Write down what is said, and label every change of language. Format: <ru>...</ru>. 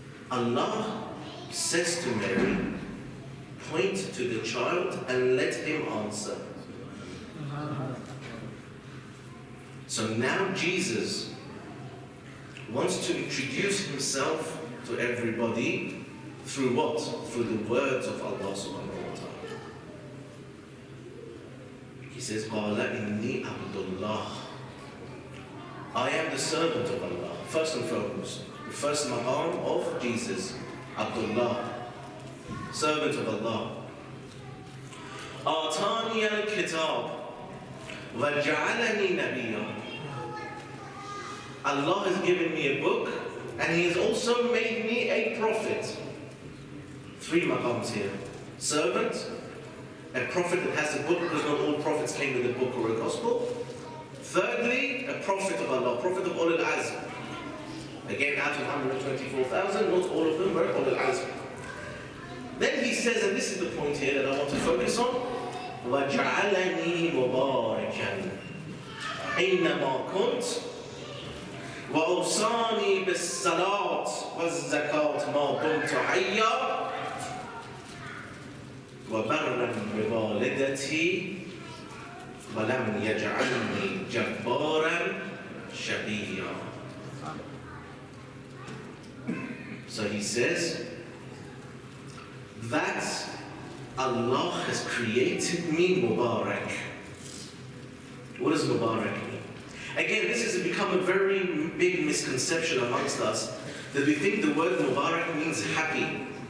<en>Allah says to Mary, point to the child and let him answer. So now Jesus wants to introduce himself to everybody through what? Through the words of Allah subhanahu wa ta'ala. says,</en> <ar>قَالَ إِنِّي عَبْدُ اللَّهِ.</ar> <en>I am the servant of Allah. First and foremost, the first maqam of Jesus, Abdullah, servant of Allah.</en> <ar>آتاني الكتاب وجعلني نبيا.</ar> <en>Allah has given me a book and He has also made me a prophet. 3 maqams here. Servant, a prophet that has a book, because not all prophets came with a book or a gospel. Thirdly, a prophet of Allah, prophet of Ulul Azm. Again, out of 124,000, not all of them were Ulul Azm. Then he says, and this is the point here that I want to focus on,</en> <ar>وَجَعَلَنِي مُبَارَكًا أَيْنَمَا كُنْتَ وَأَوْصَانِي بِالصَّلَاةِ وَالزَّكَاةِ مَا دُمْتُ حَيًّا وَبَرًّا بِوَالِدَتِي وَلَمْ يَجْعَلْنِي جَبَّارًا شَقِيًّا.</ar> <en>So he says that Allah has created me Mubarak. What does Mubarak mean? Again, this has become a very big misconception amongst us, that we think the word Mubarak means happy.</en>